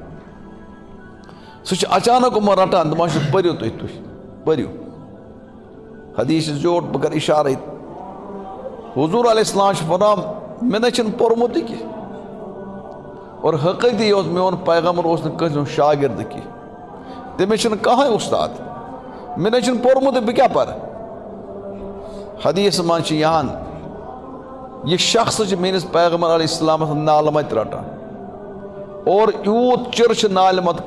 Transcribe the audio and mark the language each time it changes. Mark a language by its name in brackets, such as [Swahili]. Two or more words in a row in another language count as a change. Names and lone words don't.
[Kashmiri] سُہ اچانک یِمن رٹان دپان چھُ پٔرِو تُہۍ پٔرِو حدیث زیوٹھ بہٕ کرٕ اِشارے حضور علیہ السلام چھُ ونان مےٚ نَے چھُنہٕ پوٚرمُتٕے کینٛہہ اور حقیقی اوس میون پیغمبر اوس نہٕ کٲنٛسہِ ہُنٛد شاگرد کینٛہہ تٔمِس چھُنہٕ کٕہٕنۍ اُستاد مےٚ نَے چھُنہٕ پوٚرمُتٕے بہٕ کیٛاہ پرٕ حدیث منٛز چھِ یِوان یہ شخص چھُ میٲنِس پیغمبر علیہ السلامس نالہٕ مت رٹان اور یوٗت چِر چھُ نالہِ مت